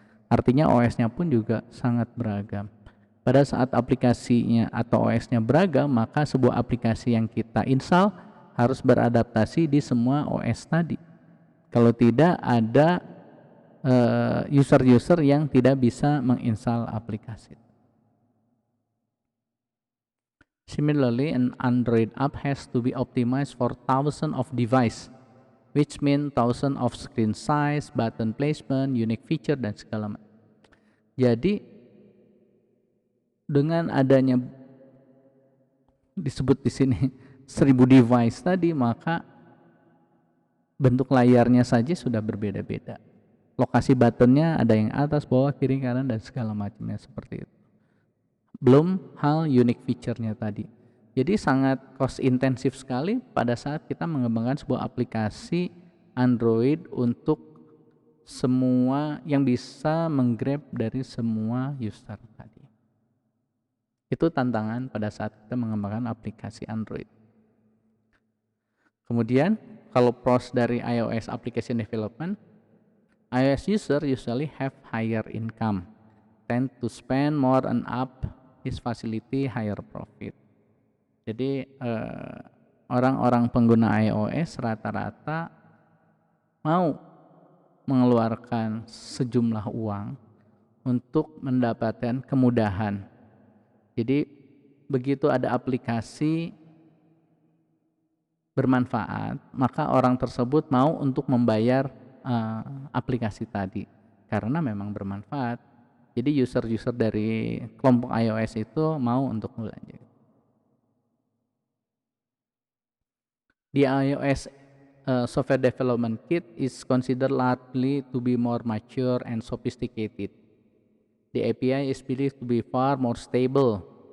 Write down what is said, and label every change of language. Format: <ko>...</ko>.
<id>Artinya OS-nya pun juga sangat beragam. Pada saat aplikasinya atau OS-nya beragam, maka sebuah aplikasi yang kita install harus beradaptasi di semua OS tadi. Kalau tidak, ada user-user yang tidak bisa menginstal aplikasi.</id> <en>Similarly, an Android app has to be optimized for thousands of devices, which mean thousands of screen size, button placement, unique feature,</en> <id>dan segala macam. Jadi dengan adanya disebut di sini 1000 device tadi, maka bentuk layarnya saja sudah berbeda-beda. Lokasi buttonnya ada yang atas, bawah, kiri, kanan, dan segala macamnya seperti itu. Belum hal unique feature-nya tadi. Jadi sangat cost intensif sekali pada saat kita mengembangkan sebuah aplikasi Android untuk semua yang bisa menggrab dari semua user tadi. Itu tantangan pada saat kita mengembangkan aplikasi Android. Kemudian kalau</id> <en>pros dari iOS application development, iOS user usually have higher income, tend to spend more on app is facility higher profit.</en> <id>Jadi orang-orang pengguna iOS rata-rata mau mengeluarkan sejumlah uang untuk mendapatkan kemudahan. Jadi begitu ada aplikasi bermanfaat, maka orang tersebut mau untuk membayar aplikasi tadi karena memang bermanfaat. Jadi user-user dari kelompok iOS itu mau untuk belanja.</id> <en>The iOS software development kit is considered largely to be more mature and sophisticated. The API is believed to be far more stable.</en>